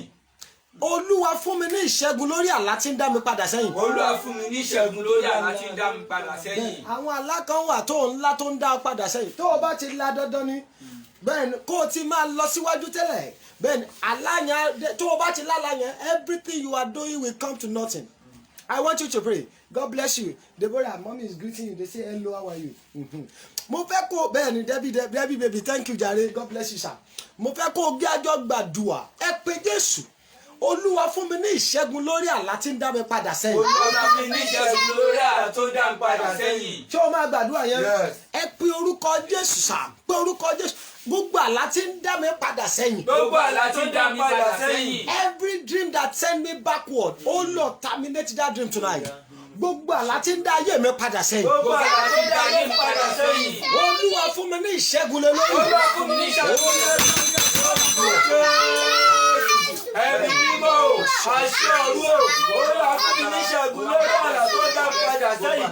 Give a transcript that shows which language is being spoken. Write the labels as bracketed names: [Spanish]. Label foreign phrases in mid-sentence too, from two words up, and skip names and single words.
[Yoruba] Olúwa fún mi ní ìṣẹ́gun lórí àlá tí ń dá mi padà sẹ́yìn. Olúwa fún mi ní ìṣẹ́gun lórí àlá tí ń dá mi padà sẹ́yìn. Àwọn àlá kan wà tó ńlá tó ń dá ọ padà sẹ́yìn. Tó o bá ti la dandan ni bẹ́ẹ̀ ni kó o ti máa lọ síwájú tẹ́lẹ̀. Bẹ́ẹ̀ ni àlá yẹn tó o bá ti lálá yẹn [English] everything you are doing will come to nothing. I want you to pray. God bless you. Deborah, mommy is greeting you. They say hello, how are you? [Yoruba] Mo fẹ́ kó bẹ́ẹ̀ ni [English] Debbie baby thank you jare. God bless you sir. [Yoruba] Mo fẹ́ kó o gbé àjọ gbàdúrà. Ẹ pe Jésù. Olúwa fún mi ní ìṣẹ́gun lórí àlá tí ń dá mi padà sẹ́yìn. Olúwa fún mi ní ìṣẹ́gun lórí àlá tó dá mi padà sẹ́yìn. Ṣé o máa gbàdúrà yẹn? Ẹ pe orúkọ Jésù sà. Pe orúkọ Jésù. Gbogbo àlá tí ń dá mi padà sẹ́yìn. Gbogbo àlá tí ń dá mi padà sẹ́yìn. [English] Every dream that send me backward, oh Lord, terminate that dream tonight. [Yoruba] Gbogbo àlá tí ń dá ayé mi padà sẹ́yìn. Gbogbo àlá tí ń dá ayé mi padà sẹ́yìn. Olúwa fún mi ní ìṣẹ́gun lé lórí. Olúwa fún mi ní ìṣẹ́gun lórí. Ẹ̀mí mímọ́ o, àṣẹ ọ̀run o, Olúwa fún mi ní ìṣẹ́gun lórí àlá tó dá mi padà sẹ́yìn.